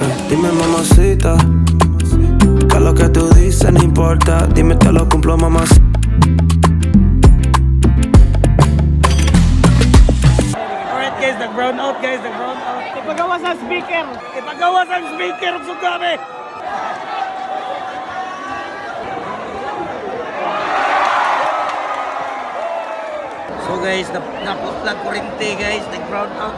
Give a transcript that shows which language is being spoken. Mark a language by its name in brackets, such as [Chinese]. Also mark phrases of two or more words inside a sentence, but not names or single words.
[Spanish] Dime mamacita, que lo que tú dices no importa. Dime te lo cumplo mamacita. [Cebuano] Alright guys, nag-brown out guys, nag-brown out. Ipagawas ang speaker! Ipagawas ang speaker! Sugami! So guys, naputlag kurente guys, nag-brown out.